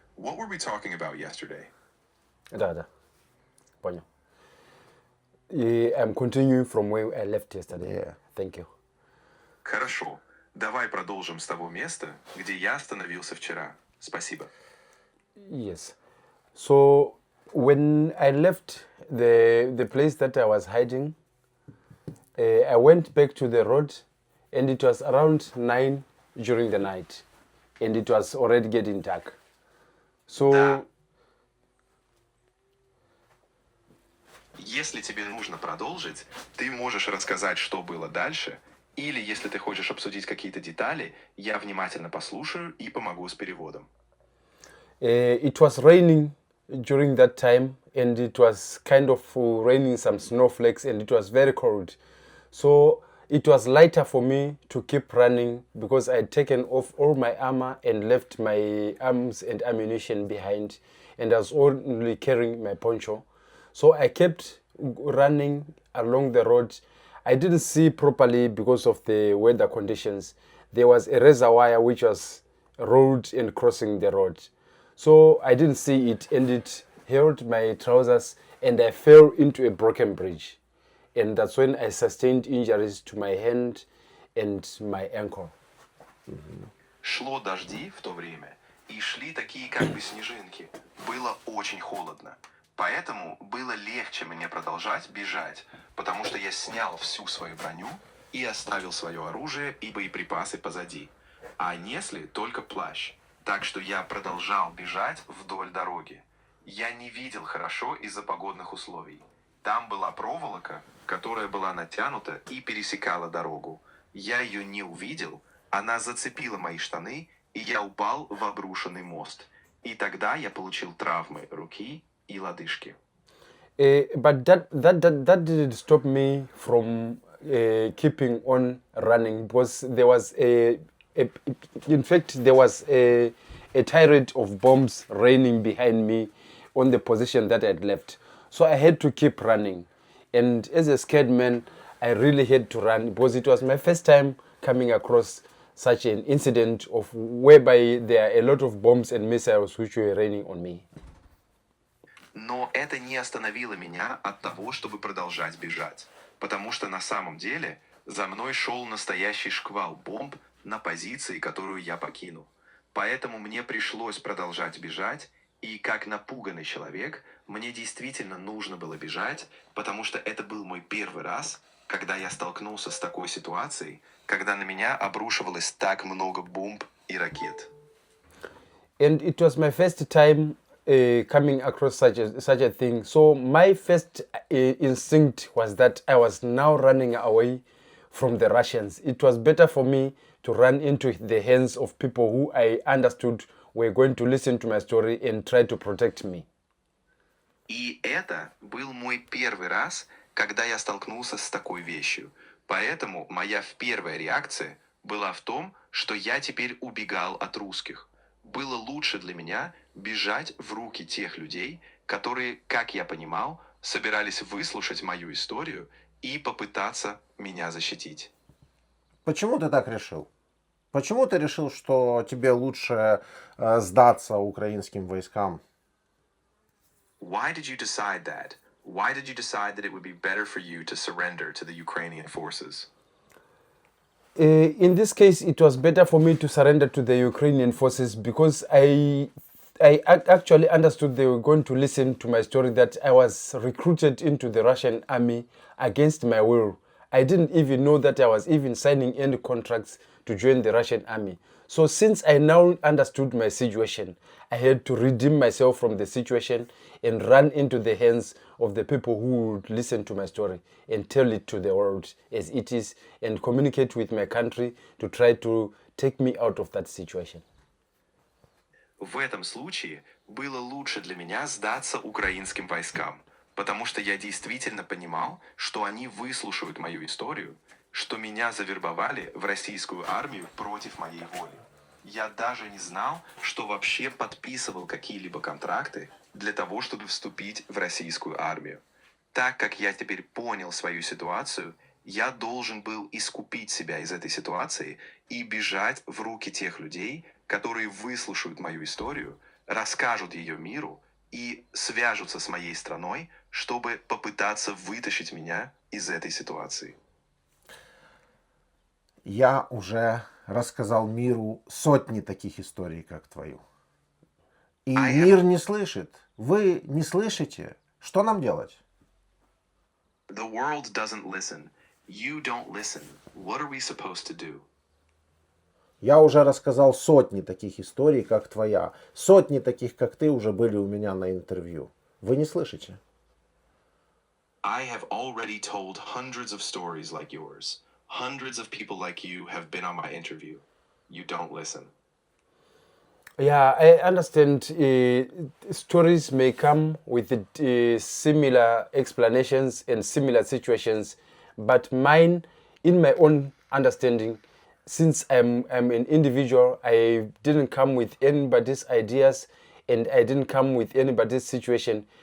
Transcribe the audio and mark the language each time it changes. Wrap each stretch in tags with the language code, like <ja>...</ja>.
<en>What were we talking about yesterday?</en> <ru>Да. Понял.</ru> <en>I'm continuing from where I left yesterday. Yeah. Thank you.</en> <ru>Хорошо. Давай продолжим с того места, где я остановился вчера. Спасибо.</ru> <en>Yes. So when I left the place that I was hiding, I went back to the road, and it was around 9 during the night, and it was already getting dark. So</en> <ru>Да. Если тебе нужно продолжить, ты можешь рассказать, что было дальше, или если ты хочешь обсудить какие-то детали, я внимательно послушаю и помогу с переводом.</ru> <en>it was raining during that time, and it was kind of raining some snowflakes, and it was very cold. So it was lighter for me to keep running because I had taken off all my armor and left my arms and ammunition behind, and I was only carrying my poncho. So I kept running along the road. I didn't see properly because of the weather conditions. There was a razor wire which was rolled and crossing the road. So I didn't see it, and it held my trousers, and I fell into a broken bridge. And that's when I sustained injuries to my hand and my ankle.</en> <ru>Шло дожди в то время, и шли такие как бы снежинки. Было очень холодно. Поэтому было легче мне продолжать бежать, потому что я снял всю свою броню и оставил свое оружие и боеприпасы позади. А несли только плащ. Так что я продолжал бежать вдоль дороги. Я не видел хорошо из-за погодных условий. Там была проволока, которая была натянута и пересекала дорогу. Я ее не увидел, она зацепила мои штаны, и я упал в обрушенный мост. И тогда я получил травмы руки и лодыжки.</ru> <en>But that didn't stop me from keeping on running, because there was in fact there was a tirade of bombs raining behind me on the position that I'd left. So I had to keep running, and as a scared man, I really had to run because it was my first time coming across such an incident of whereby there are a lot of bombs and missiles which were raining on me.</en> <ru>Но это не остановило меня от того, чтобы продолжать бежать. Потому что на самом деле за мной шел настоящий шквал бомб на позиции, которую я покинул. Поэтому мне пришлось продолжать бежать, и как напуганный человек, мне действительно нужно было бежать, потому что это был мой первый раз, когда я столкнулся с такой ситуацией, когда на меня обрушивалось так много бомб и ракет.</ru> <en>And it was my first time coming across such a thing. So my first instinct was that I was now running away from the Russians. It was better for me to run into the hands of people who I understood were going to listen to my story and try to protect me.</en> <ru>И это был мой первый раз, когда я столкнулся с такой вещью. Поэтому моя первая реакция была в том, что я теперь убегал от русских. Было лучше для меня бежать в руки тех людей, которые, как я понимал, собирались выслушать мою историю и попытаться меня защитить. Почему ты так решил? Почему ты решил, что тебе лучше сдаться украинским войскам?</ru> <en>Why did you decide that? Why did you decide that it would be better for you to surrender to the Ukrainian forces? In this case, it was better for me to surrender to the Ukrainian forces because I actually understood they were going to listen to my story, that I was recruited into the Russian army against my will. I didn't even know that I was even signing any contracts to join the Russian army. So since I now understood my situation, I had to redeem myself from the situation and run into the hands of the people who would listen to my story and tell it to the world as it is and communicate with my country to try to take me out of that situation.</en> <ru>В этом случае было лучше для меня сдаться украинским войскам, потому что я действительно понимал, что они выслушают мою историю, что меня завербовали в российскую армию против моей воли. Я даже не знал, что вообще подписывал какие-либо контракты для того, чтобы вступить в российскую армию. Так как я теперь понял свою ситуацию, я должен был искупить себя из этой ситуации и бежать в руки тех людей, которые выслушают мою историю, расскажут ее миру и свяжутся с моей страной, чтобы попытаться вытащить меня из этой ситуации. Я уже рассказал миру сотни таких историй, как твою. И мир не слышит. Вы не слышите. Что нам делать?</ru> <en>The world doesn't listen. You don't listen. What are we supposed to do?</en> <ru>Я уже рассказал сотни таких историй, как твоя. Сотни таких, как ты, уже были у меня на интервью. Вы не слышите?</ru> <en>I have already told hundreds of stories like yours. Hundreds of people like you have been on my interview. You don't listen. Yeah, I understand stories may come with similar explanations and similar situations, but mine, in my own understanding, since I'm an individual, I didn't come with anybody's ideas and I didn't come with anybody's situation.</en>